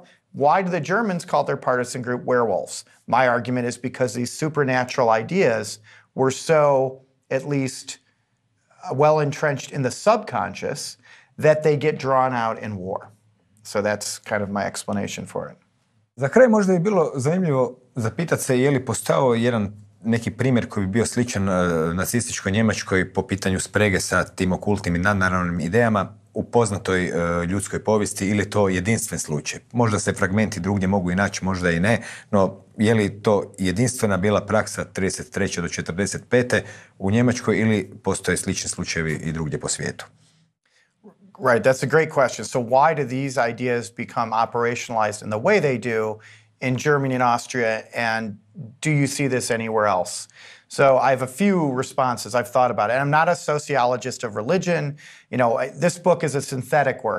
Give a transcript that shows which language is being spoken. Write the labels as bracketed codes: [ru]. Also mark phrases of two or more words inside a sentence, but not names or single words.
[en] Why do the Germans call their partisan group werewolves? My argument is because these supernatural ideas were so, at least, well entrenched in the subconscious that they get drawn out in war. So that's kind of my explanation for it. [hr] Za kraj možda bi bilo zanimljivo zapitati se je li postojao neki primjer koji bi bio sličan nacističkoj Njemačkoj po pitanju sprege sa tim okultnim i nadnaravnim idejama u poznatoj ljudskoj povijesti, ili je to jedinstven slučaj? Možda se fragmenti drugdje mogu i naći, možda i ne, no je li to jedinstvena bila praksa 33. do 45. u Njemačkoj ili postoje slični slučajevi i drugdje po svijetu? [en] Right, that's a great question. So why do these ideas become operationalized in the way they do in Germany and Austria, and do you see this anywhere else? So I have a few responses. I've thought about it. And I'm not a sociologist of religion. This book is a synthetic work.